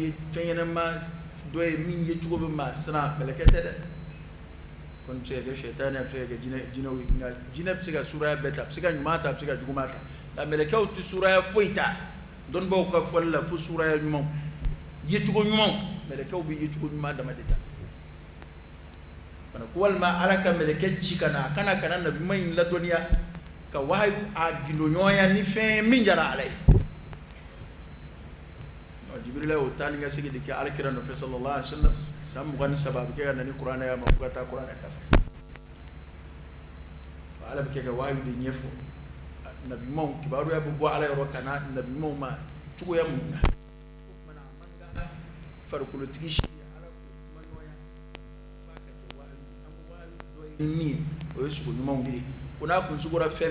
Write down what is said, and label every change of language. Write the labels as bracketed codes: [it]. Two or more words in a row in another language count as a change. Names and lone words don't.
[bm] ye fɛn ɲɛnama dɔ ye min ye cogo bɛ maa siran mɛlɛkɛ tɛ dɛ kɔni bɛ se ka kɛ sɛtani a bɛ se ka kɛ jinɛw ye nka jinɛ bɛ se ka suuraya bɛɛ ta a bɛ se ka ɲuman ta a bɛ se ka juguman ta nka mɛlɛkɛw tɛ suuraya foyi ta dɔnnibaw ka fɔli la fo suuraya ɲumanw yecogo ɲumanw mɛlɛkɛw bɛ yecogo ɲuman dama de ta fana ko walima ala ka mɛlɛkɛ ci ka na a kana nabi ɲuman in ladɔnniya ka wahayi a gindo-ɲɔgɔnya ni fɛn min jara ala ye Jibril y'o taa ni ka segin de kɛ alakira nɔfɛ [ar] صلى الله عليه وسلم [bm] san 23 a bɛ kɛ ka na ni kuranɛ ye a ma fo ka taa kuranɛ dafa ala bɛ kɛ ka wahayi de ɲɛfɔ nabi ɲumanw kibaruya bɛ bɔ ala yɔrɔ ka na nabi ɲumanw ma cogoya mun na farikolotigi si ala ko kuma ɲɔgɔnya f'a ka kɛ wahayi dɔ ye min o ye sogo ɲumanw de ye ko n'a kun sugora fɛn